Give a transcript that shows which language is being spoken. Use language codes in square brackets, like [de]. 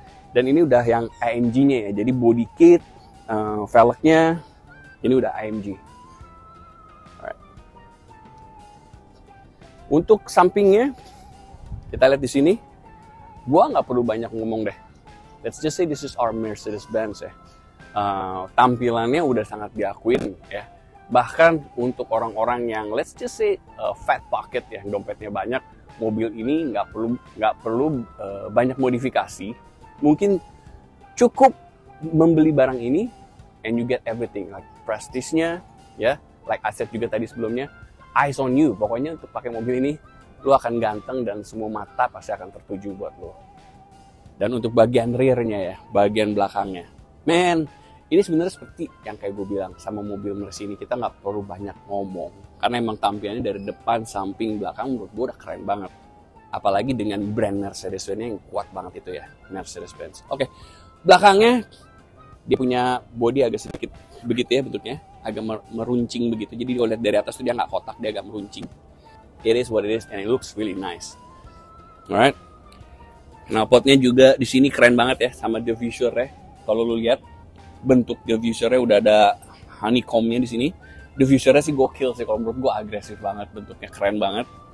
[id] Dan ini udah yang AMG-nya ya. Jadi body kit, velgnya ini udah AMG. [en] Alright. [id] Untuk sampingnya kita lihat di sini. Gue nggak perlu banyak ngomong deh. [en] Let's just say this is our Mercedes-Benz [id] ya. Tampilannya udah sangat diakuin ya. Bahkan untuk orang-orang yang [en] let's just say fat pocket [id] ya, dompetnya banyak, mobil ini nggak perlu banyak modifikasi. Mungkin cukup membeli barang ini [en] and you get everything, [id] like prestige-nya ya, [en] like I said [id] juga tadi sebelumnya, [en] eyes on you. [id] Pokoknya untuk pakai mobil ini lu akan ganteng dan semua mata pasti akan tertuju buat lu. Dan untuk bagian rearnya ya, bagian belakangnya, man, ini sebenarnya seperti yang kayak gue bilang sama mobil Mercy ini, kita nggak perlu banyak ngomong karena emang tampilannya dari depan, samping, belakang menurut gue udah keren banget. Apalagi dengan brand Mercedes-Benz yang kuat banget itu ya, Mercedes-Benz. Oke, belakangnya dia punya body agak sedikit begitu ya bentuknya, agak meruncing begitu. Jadi kalau lihat dari atas tuh dia nggak kotak, dia agak meruncing. [en] It is what it is and it looks really nice. Alright. [id] Knalpotnya juga di sini keren banget ya sama diffusernya. Kalau lu lihat bentuk diffusernya udah ada honeycomb-nya di sini. Diffusernya sih gokil sih, kalau menurut gue agresif banget, bentuknya keren banget.